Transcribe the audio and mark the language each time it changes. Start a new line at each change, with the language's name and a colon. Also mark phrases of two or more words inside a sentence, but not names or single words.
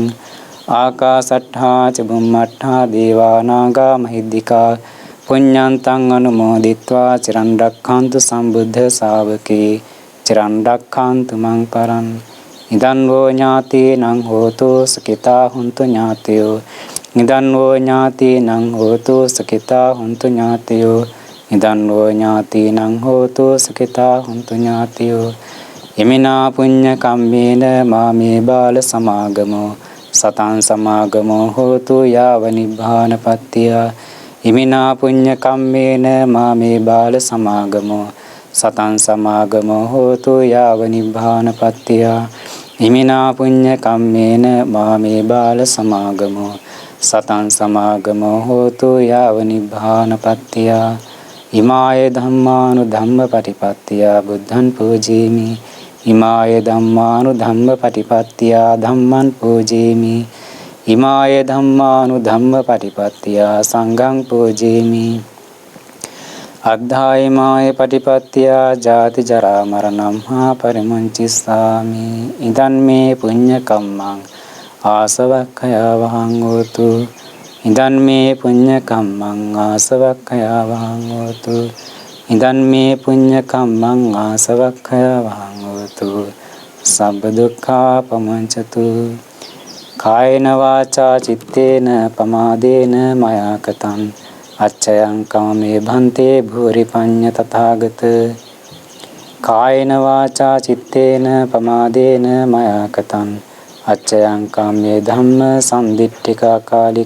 Pali: ආකාසට්ඨා චුම්මට්ඨා දේවා නාග මහිද්దికා පුඤ්ඤාන්තං අනුමෝදිත්වා චිරන් රක්ඛන්තු සම්බුද්ධ ශාවකේ චිරන් රක්ඛන්තු මං පරං. ඉදං වූ ඥාතීනං හෝතු සුඛිතා හුන්තු ඥාතයෝ. ඉදං වූ ඥාතීනං හෝතු සුඛිතා හුන්තු ඥාතයෝ. ඉදං වූ ඥාතීනං හෝතු සුඛිතා හුන්තු ඥාතයෝ. ඉමිනා පුඤ්ඤ කම්මේන මාමේ බාල සමාගමෝ සතං සමාගමෝ හෝතු යාව නිබ්බානපත්තිය. ඉමිනා පුඤ්ඤ කම්මේන මාමේ බාල සමාගමෝ සතං සමාගමෝ හෝතු යාව නිබ්බානපත්තිය. ඉමිනා පුඤ්ඤ කම්මේන මාමේ බාල සමාගමෝ සතං සමාගමෝ හෝතු යාව නිබ්බානපත්තිය. ඉමාය ධම්මානු ධම්ම පටිපත්තිය බුද්ධං පූජේමි. ඉමාය ධම්මානු ධම්ම පටිපත්තිය ධම්මං පූජේමි. ඉමාය ධම්මානු ධම්ම පටිපත්තිය සංඝං පූජේමි. අද්ධායමාය පටිපත්තිය ජාති ජරා මරණං හා පරිමුංචිස්සාමි. ඉදන් මේ පුඤ්ඤ කම්මං ආසවක්ඛයවහං හෝතු. ඉදන් මේ පුඤ්ඤ කම්මං ආසවක්ඛයවහං හෝතු. ඉදන් මේ පුඤ්ඤ කම්මං ආසවක්ඛයවහං හෝතු. සබ්බ දුක්ඛා පමුංචතු. කායේන වාචා චිත්තේන පමාදේන මයා කතං අච්චයං කාමේ භන්තේ භූරි පඤ්ඤ තථාගත. කායේන වාචා චිත්තේන පමාදේන මයා කතං අච්චයං කාමේ ධම්ම සම්දිට්ඨිකා කාලික.